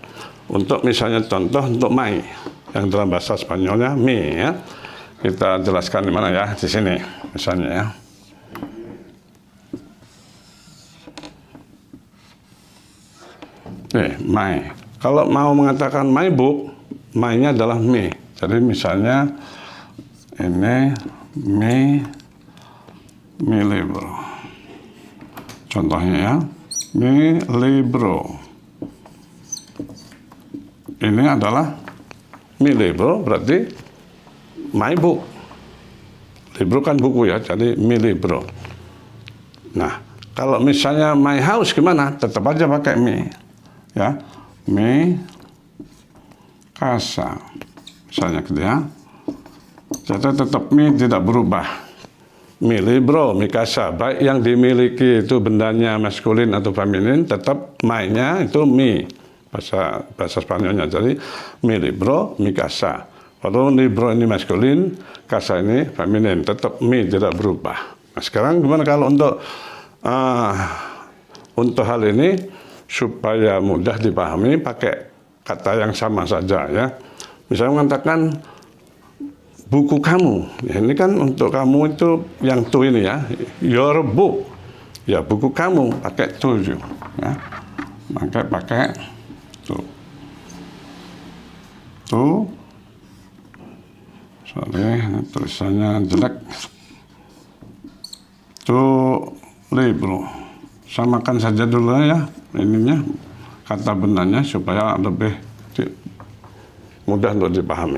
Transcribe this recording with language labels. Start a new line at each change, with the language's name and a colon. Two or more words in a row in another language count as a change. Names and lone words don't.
Indonesian: Untuk misalnya contoh untuk my yang dalam bahasa Spanyolnya me ya. Kita jelaskan di mana ya, di sini misalnya ya. My. Kalau mau mengatakan
English: my book,
Indonesian: my-nya adalah me. Jadi misalnya ini
Spanish: mi libro.
Indonesian: Contohnya ya,
Spanish: mi libro.
Indonesian: Ini adalah
Spanish: mi libro,
Indonesian: berarti
English: my book.
Indonesian: Libro kan buku ya, jadi
Spanish: mi libro.
Indonesian: Nah, kalau misalnya
English: my house
Indonesian: gimana? Tetap aja pakai mi. Ya,
Spanish: mi casa.
Indonesian: Misalnya gitu ya. Jadi tetap mi tidak berubah.
Spanish: Mi libro, mi casa.
Indonesian: Baik yang dimiliki itu bendanya maskulin atau feminin, tetap my-nya itu mi. Bahasa Spanyolnya, jadi
Spanish: mi libro, mi casa.
Indonesian: Walaupun libro ini maskulin, casa ini feminin, tetap mi tidak berubah. Nah sekarang gimana kalau untuk hal ini supaya mudah dipahami pakai kata yang sama saja ya. Misalnya mengatakan buku kamu, ya, ini kan untuk kamu itu yang to ini ya,
English: your book,
Indonesian: ya buku kamu pakai to ya, maka pakai to, sorry tulisannya jelek,
Spanish: to libro,
Indonesian: samakan saja dulu ya ininya kata benarnya supaya lebih mudah untuk dipahami.